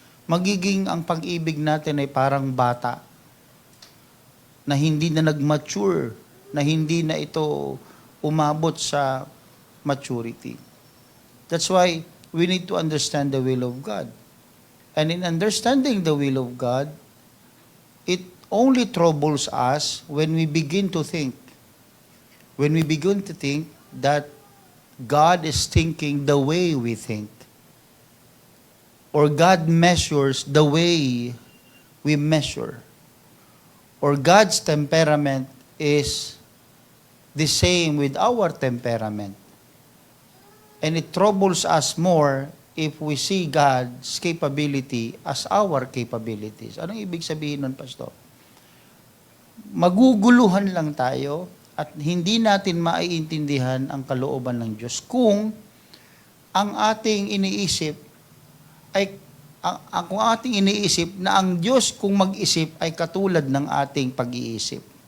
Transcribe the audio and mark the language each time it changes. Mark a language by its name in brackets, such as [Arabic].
[Filipino] Magiging ang pag-ibig natin ay parang bata na hindi na nag-mature, na hindi na ito umabot sa maturity. [English] That's why we need to understand the will of God. And in understanding the will of God, it only troubles us when we begin to think. When we begin to think that God is thinking the way we think. Or God measures the way we measure. Or God's temperament is the same with our temperament. And it troubles us more if we see God's capability as our capabilities. [Filipino] Anong ibig sabihin nun, Pastor? Maguguluhan lang tayo at hindi natin maiintindihan ang kalooban ng Diyos kung ang ating iniisip ay kung ating iniisip na ang Diyos kung mag-isip ay katulad ng ating pag-iisip.